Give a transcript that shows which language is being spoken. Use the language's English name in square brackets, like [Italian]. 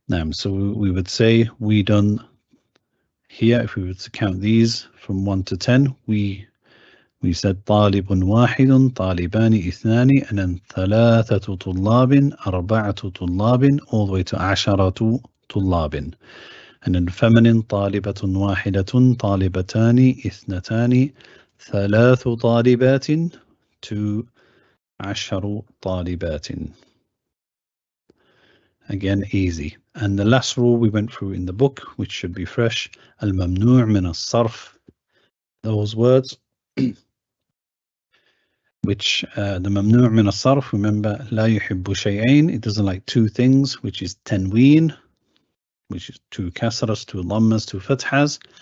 [English] So we would say we done here, if we were to count these from 1 to 10, we said [Arabic] طالب واحد طالبان اثنان, [English] and then [Arabic] ثلاثة طلاب أربعة طلاب, [English] all the way to [Arabic] عشرة طلاب. [English] And in feminine, [Arabic] طالبة واحدة طالبتان اثنتان ثلاث طالبات to عشر طالبات. [English] Again, easy. And the last rule we went through in the book, which should be fresh, الممنوع من الصرف. Those words which the ممنوع من الصرف, remember, [Arabic] لا يحب شيئين, [English] it doesn't like two things, which is تنوين, which is 2 kasras, 2 dhammas, 2 fathas,